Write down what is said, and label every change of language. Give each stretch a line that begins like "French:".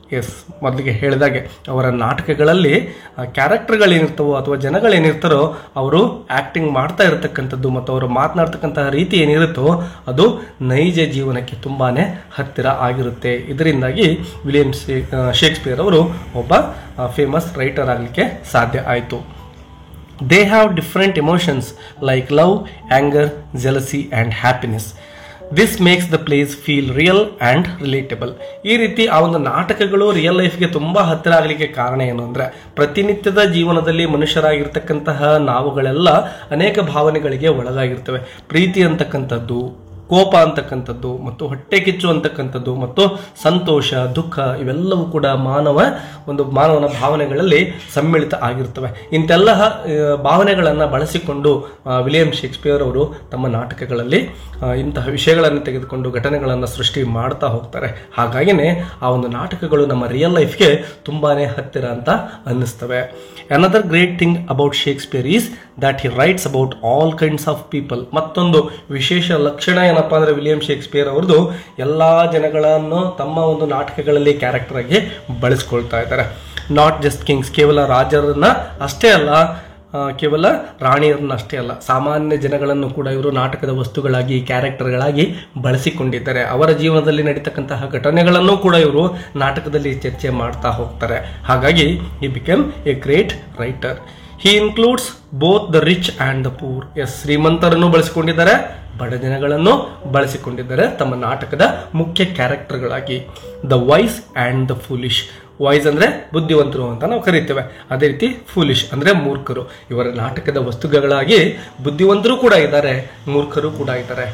Kannada: S, ಮೊದಲಿಗೆ ಹೇಳಿದಾಗೆ ಅವರ ನಾಟಕಗಳಲ್ಲಿ ಕ್ಯಾರೆಕ್ಟರ್ಗಳೇನಿರ್ತವೋ ಅಥವಾ ಜನಗಳೇನಿರ್ತಾರೋ ಅವರು ಆ್ಯಕ್ಟಿಂಗ್ ಮಾಡ್ತಾ ಇರತಕ್ಕಂಥದ್ದು ಮತ್ತು ಅವರು ಮಾತನಾಡ್ತಕ್ಕಂತಹ ರೀತಿ ಏನಿರುತ್ತೋ ಅದು ನೈಜ ಜೀವನಕ್ಕೆ ತುಂಬಾ ಹತ್ತಿರ ಆಗಿರುತ್ತೆ. ಇದರಿಂದಾಗಿ ವಿಲಿಯಂ ಶೇಕ್ಸ್ಪಿಯರ್ ಅವರು ಒಬ್ಬ ಫೇಮಸ್ ರೈಟರ್ ಆಗಲಿಕ್ಕೆ ಸಾಧ್ಯ ಆಯಿತು.
English: They have different emotions like love, anger, jealousy and happiness. This makes the plays feel real and relatable.
Kannada: ಈ ರೀತಿ ಆ ಒಂದು ನಾಟಕಗಳು ರಿಯಲ್ ಲೈಫ್ಗೆ ತುಂಬ ಹತ್ತಿರ ಆಗಲಿಕ್ಕೆ ಕಾರಣ ಏನು ಅಂದರೆ, ಪ್ರತಿನಿತ್ಯದ ಜೀವನದಲ್ಲಿ ಮನುಷ್ಯರಾಗಿರ್ತಕ್ಕಂತಹ ನಾವುಗಳೆಲ್ಲ ಅನೇಕ ಭಾವನೆಗಳಿಗೆ ಒಳಗಾಗಿರ್ತವೆ. ಪ್ರೀತಿ ಅಂತಕ್ಕಂಥದ್ದು, ಕೋಪ ಅಂತಕ್ಕಂಥದ್ದು ಮತ್ತು ಹೊಟ್ಟೆ ಕಿಚ್ಚು ಅಂತಕ್ಕಂಥದ್ದು ಮತ್ತು ಸಂತೋಷ, ದುಃಖ ಇವೆಲ್ಲವೂ ಕೂಡ ಮಾನವನ ಭಾವನೆಗಳಲ್ಲಿ ಸಮ್ಮಿಳಿತ ಆಗಿರ್ತವೆ. ಇಂತೆಲ್ಲ ಭಾವನೆಗಳನ್ನು ಬಳಸಿಕೊಂಡು ವಿಲಿಯಂ ಶೇಕ್ಸ್ಪಿಯರ್ ಅವರು ತಮ್ಮ ನಾಟಕಗಳಲ್ಲಿ ಇಂತಹ ವಿಷಯಗಳನ್ನು ತೆಗೆದುಕೊಂಡು ಘಟನೆಗಳನ್ನು ಸೃಷ್ಟಿ ಮಾಡ್ತಾ ಹೋಗ್ತಾರೆ. ಹಾಗಾಗಿನೇ ಆ ಒಂದು ನಾಟಕಗಳು ನಮ್ಮ ರಿಯಲ್ ಲೈಫ್ಗೆ ತುಂಬಾ ಹತ್ತಿರ ಅಂತ ಅನ್ನಿಸ್ತವೆ.
English: Another great thing about Shakespeare is that he writes about all kinds of people.
Kannada: ಮತ್ತೊಂದು ವಿಶೇಷ ಲಕ್ಷಣ ಏನಪ್ಪಾ ಅಂದ್ರೆ ವಿಲಿಯಂ ಶೇಕ್ಸ್ಪಿಯರ್ ಅವ್ರದ್ದು ಎಲ್ಲಾ ಜನಗಳನ್ನು ತಮ್ಮ ಒಂದು ನಾಟಕಗಳಲ್ಲಿ ಕ್ಯಾರೆಕ್ಟರ್ ಆಗಿ ಬಳಸ್ಕೊಳ್ತಾ ಇದ್ದಾರೆ.
English: not just kings,
Kannada: ಕೇವಲ ರಾಜರನ್ನ ಅಷ್ಟೇ ಅಲ್ಲ, ಕೇವಲ ರಾಣಿಯರನ್ನ ಅಷ್ಟೇ ಅಲ್ಲ, ಸಾಮಾನ್ಯ ಜನಗಳನ್ನು ಕೂಡ ಇವರು ನಾಟಕದ ವಸ್ತುಗಳಾಗಿ ಕ್ಯಾರೆಕ್ಟರ್ಗಳಾಗಿ ಬಳಸಿಕೊಂಡಿದ್ದಾರೆ. ಅವರ ಜೀವನದಲ್ಲಿ ನಡೀತಕ್ಕಂತಹ ಘಟನೆಗಳನ್ನು ಕೂಡ ಇವರು ನಾಟಕದಲ್ಲಿ ಚರ್ಚೆ ಮಾಡ್ತಾ ಹೋಗ್ತಾರೆ. ಹಾಗಾಗಿ
English: he became a great writer. He includes both the rich and the poor.
Kannada: S, ಶ್ರೀಮಂತರನ್ನು ಬಳಸಿಕೊಂಡಿದ್ದಾರೆ, ಬಡ ಜನಗಳನ್ನು ಬಳಸಿಕೊಂಡಿದ್ದಾರೆ ತಮ್ಮ ನಾಟಕದ ಮುಖ್ಯ ಕ್ಯಾರೆಕ್ಟರ್ಗಳಾಗಿ.
English: The wise and the foolish.
Kannada: Voice ಅಂದ್ರೆ ಬುದ್ಧಿವಂತರು ಅಂತ ನಾವು ಕರಿತೇವೆ, ಅದೇ ರೀತಿ ಫೂಲಿಶ್ ಅಂದ್ರೆ ಮೂರ್ಖರು. ಇವರ ನಾಟಕದ ವಸ್ತುಗಳಾಗಿ ಬುದ್ಧಿವಂತರು ಕೂಡ ಇದ್ದಾರೆ, ಮೂರ್ಖರು ಕೂಡ ಇದ್ದಾರೆ.